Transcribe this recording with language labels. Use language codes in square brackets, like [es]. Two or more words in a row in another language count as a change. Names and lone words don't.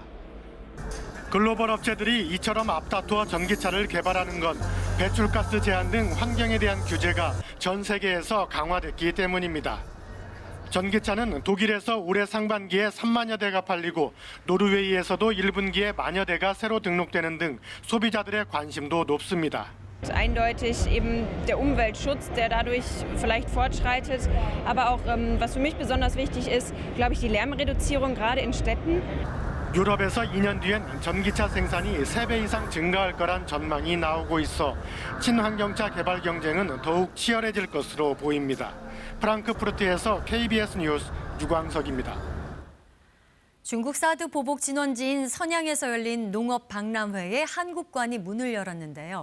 [ko] 글로벌 업체들이 이처럼 앞다투어 전기차를 개발하는 건 배출가스 제한 등 환경에 대한 규제가 전 세계에서 강화됐기 때문입니다. 전기차는 독일에서 올해 상반기에 3만여 대가 팔리고 노르웨이에서도 1분기에 만여 대가 새로 등록되는 등 소비자들의 관심도 높습니다. [de] Eindeutig eben der Umweltschutz, der dadurch vielleicht fortschreitet, aber auch was für mich besonders wichtig ist, glaube ich, die Lärmreduzierung gerade in Städten. [ko] 유럽에서 2년 뒤엔 전기차 생산이 3배 이상 증가할 거란 전망이 나오고 있어 친환경차 개발 경쟁은 더욱 치열해질 것으로 보입니다. 프랑크푸르트에서 KBS 뉴스 유광석입니다. 중국 사드 보복 진원지인 선양에서 열린 농업 박람회에 한국관이 문을 열었는데요.